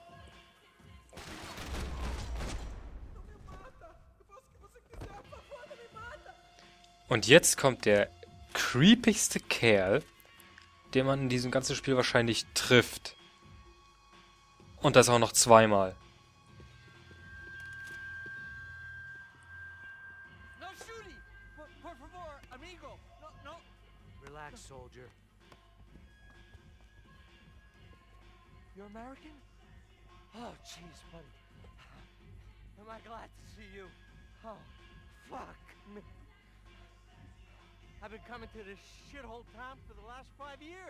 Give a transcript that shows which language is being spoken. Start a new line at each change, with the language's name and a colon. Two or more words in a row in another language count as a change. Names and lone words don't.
German: Und jetzt kommt der creepigste Kerl, den man in diesem ganzen Spiel wahrscheinlich trifft. Und das auch noch zweimal.
English: No shooting!
Spanish: Por favor, amigo! No.
English: Relax, soldier. You're American? Oh, jeez, buddy. Am I glad to see you? Oh, fuck me. I've been coming to this shithole town for the last 5 years.